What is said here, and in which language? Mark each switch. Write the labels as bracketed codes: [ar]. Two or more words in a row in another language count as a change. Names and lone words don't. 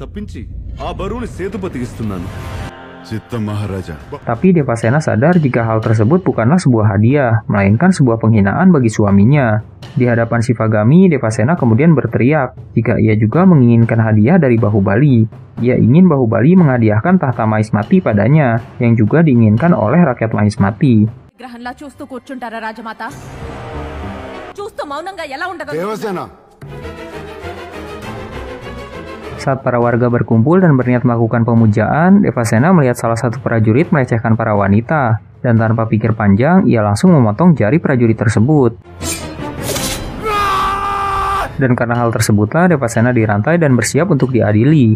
[id] Tapi Devasena sadar jika hal tersebut bukanlah sebuah hadiah, melainkan sebuah penghinaan bagi suaminya. Di hadapan Shivagami, Devasena kemudian berteriak jika ia juga menginginkan hadiah dari Bahubali. Ia ingin Bahubali menghadiahkan tahta Mahismati padanya, yang juga diinginkan oleh rakyat Mahismati. [te] గ్రహంలా చూస్తూ కూర్చుంటారా రాజమాత? చూస్తూ మౌనంగా ఎలా ఉండగలరు? Devasena. [id] Saat para warga berkumpul dan berniat melakukan pemujaan, Devasena melihat salah satu prajurit melecehkan para wanita, dan tanpa pikir panjang, ia langsung memotong jari prajurit tersebut. Dan karena hal tersebutlah Devasena dirantai dan bersiap untuk diadili.